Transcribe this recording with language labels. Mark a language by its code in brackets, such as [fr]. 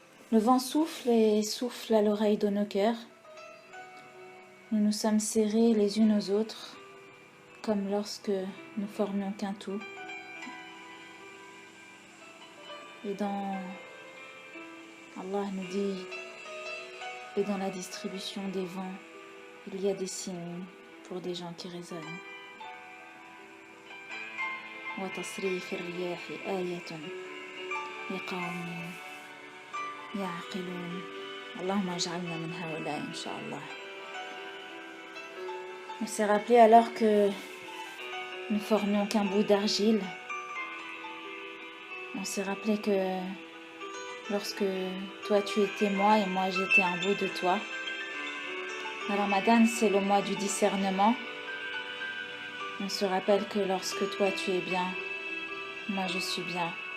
[fr] Le vent souffle et souffle à l'oreille de nos cœurs. Nous nous sommes serrés les unes aux autres, comme lorsque nous formions qu'un tout. Et Allah nous dit, et dans la distribution des vents, il y a des signes pour des gens qui raisonnent. [ar] وتصريف الرياح آية لقوم يعقلون اللهم اجعلنا من هؤلاء إن شاء الله. [fr] On s'est rappelé alors que nous formions qu'un bout d'argile. On s'est rappelé que lorsque toi tu étais moi et moi j'étais un bout de toi. Le Ramadan, c'est le mois du discernement. On se rappelle que lorsque toi tu es bien, moi je suis bien.